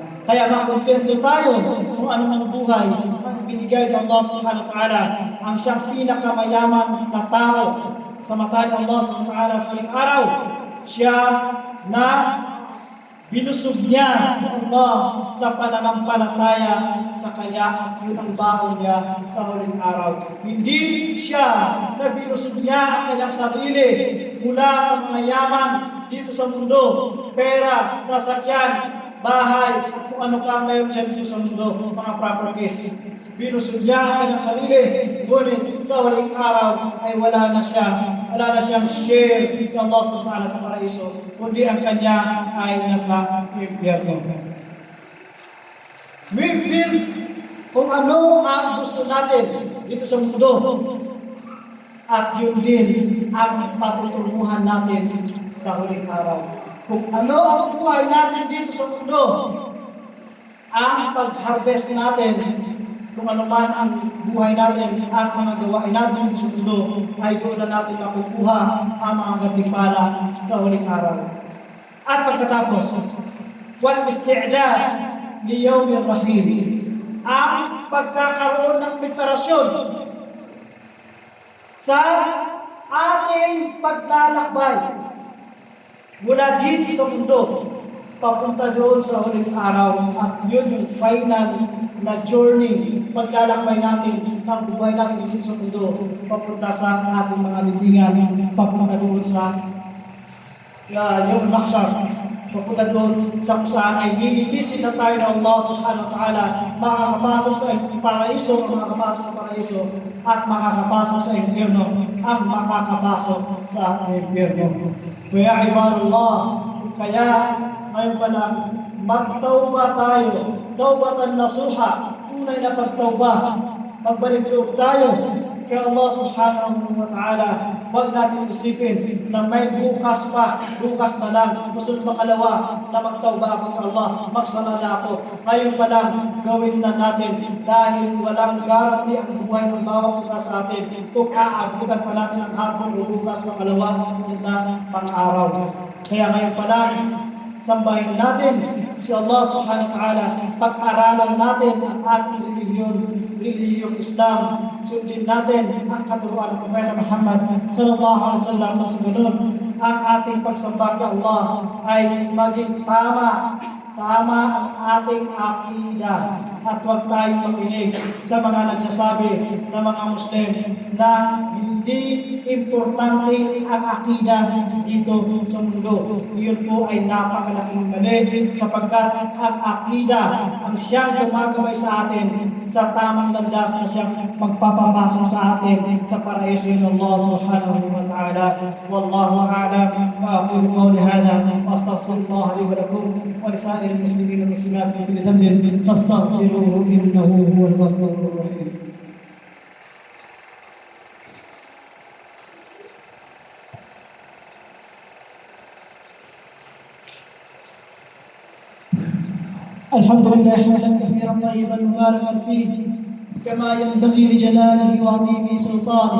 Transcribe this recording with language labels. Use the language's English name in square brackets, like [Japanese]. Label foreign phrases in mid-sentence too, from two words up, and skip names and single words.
[Filipino] Kaya makontento tayo kung anumang buhay ang binigay ng Allah [Arabic] سبحانه وتعالى, [Filipino] ang siyang pinakamayaman na tao sa mata ng Allah [Arabic] سبحانه وتعالى [Filipino] sa huling araw. Siya na binusog niya sa Allah sa pananampalataya sa Kanya at yun ang baon niya sa huling araw. Hindi siya na binusog niya ang kanyang sarili mula sa mga yaman dito sa mundo, pera, sasakyan, bahay, at kung ano ka mayroon siya dito sa mundo, mga properties. Binusog niya ang kanyang sarili, ngunit sa huling araw ay wala na siyang share kay Allah [Arabic] سبحانه وتعالى [Filipino] sa paraiso, kundi ang kanya ay nasa impyerno. [English] We build [Filipino] kung ano ang gusto natin dito sa mundo, at yun din ang patutunguhan natin sa huling araw. Kung ano ang buhay natin dito sa mundo, ang pag-harvest natin, kung ano man ang buhay natin, ang mga gawain natin sa mundo, ay doon na natin makukuha ang mga gantimpala sa huling araw. At pagkatapos, [Arabic] والاستعداد ليوم الرحيم, [Filipino] ang pagkakaroon ng preparasyon sa ating paglalakbay mula dito sa mundo papunta doon sa huling araw, at yun yung final na journey, paglalakbay natin ng buhay natin dito sa mundo papunta sa ating mga libingan, papunta doon sa yung mahsyar, papunta doon sa kung saan ay nililisin na tayo ng Allah [Arabic] سبحانه وتعالى, [Filipino] makakapasok sa paraiso, makakapasok sa paraiso, at makakapasok sa impyerno, ang makakapasok sa impyerno. Kaya ibadallah, kaya ngayon pa lang, magtauba tayo, [Arabic] توبة نصوحا, [Filipino] tunay na pagtauba, magbalik loob tayo kay Allah [Arabic] سبحانه وتعالى. [Filipino] Huwag natin isipin na may bukas pa, bukas na lang, gusto makalawa na magtauba ako kay Allah, magsala na ako. Ngayon pa lang, gawin na natin, dahil walang garanti ang buhay ng bawat isa sa atin kung aabutan pa natin ang hapon o bukas makalawa sa sunod na pang-araw. Kaya ngayon pa lang, sambahin natin si Allah [Arabic] سبحانه وتعالى, [Filipino] pag-aralan natin ang ating relihiyong Islam, sundin natin ang katuruan ng Propeta Muhammad [Arabic] صلى الله عليه وسلم. [Filipino] Sa ganun, ang ating pagsamba kay Allah ay maging tama ang ating akida, at huwag tayong makinig sa mga nagsasabi na mga Muslim na hindi importante ang akida dito sa mundo. Iyon po ay napakalaking mali, sapagkat ang akida ang siyang gumagabay sa atin sa tamang landas na siyang magpapapasok sa atin sa paraiso ng Allah [Arabic] سبحانه وتعالى. والله أعلم، وأقول قولي هذا وأستغفر الله لي ولكم ولسائر المسلمين والمسلمات من كل ذنب فاستغفروه إنه هو الغفور الرحيم. الحمد لله حمدا كثيرا طيبا مباركا فيه كما ينبغي لجلاله وعظيم سلطانه.